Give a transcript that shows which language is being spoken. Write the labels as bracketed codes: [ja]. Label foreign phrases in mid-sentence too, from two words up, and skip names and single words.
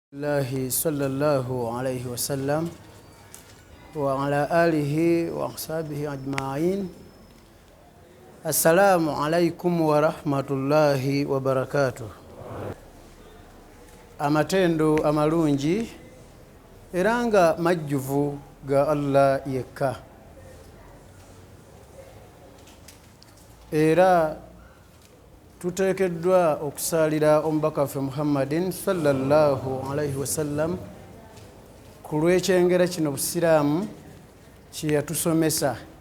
[ar] الله صلى الله عليه وسلم وعلى آله وأصحابه أجمعين. السلام عليكم ورحمة الله وبركاته. [lg] Amatendo amalungi eranga majjuvu ga Allah yekka era tuteekeddwa okusalira omubaka waffe Muhammadin [ar] صلى الله عليه وسلم [lg] ku lw'ekyengera kino busiraamu kye yatusomesa,